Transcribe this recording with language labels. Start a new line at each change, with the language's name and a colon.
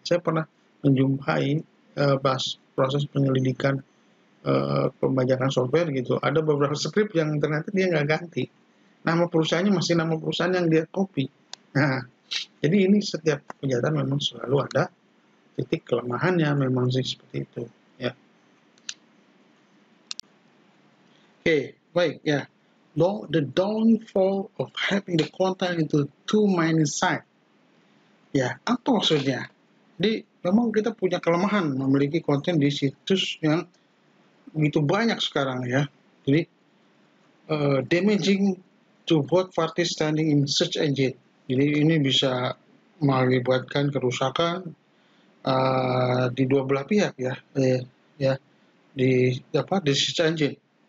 Indonesian: Saya pernah menjumpai pas proses penyelidikan pembajakan software gitu, ada beberapa script yang ternyata dia nggak ganti. Nama perusahaannya masih nama perusahaan yang dia copy. Nah, jadi ini setiap kejahatan memang selalu ada titik kelemahannya, memang sih seperti itu. Ya. Oke, baik ya.
English: The downfall of having the content into too many sites.
Indonesian: Ya, apa maksudnya? Jadi memang kita punya kelemahan memiliki konten di situs yang begitu banyak sekarang ya.
English: Jadi damaging to both parties standing in search engine.
Indonesian: Jadi ini bisa mengakibatkan kerusakan di dua belah pihak ya, ya di search engine.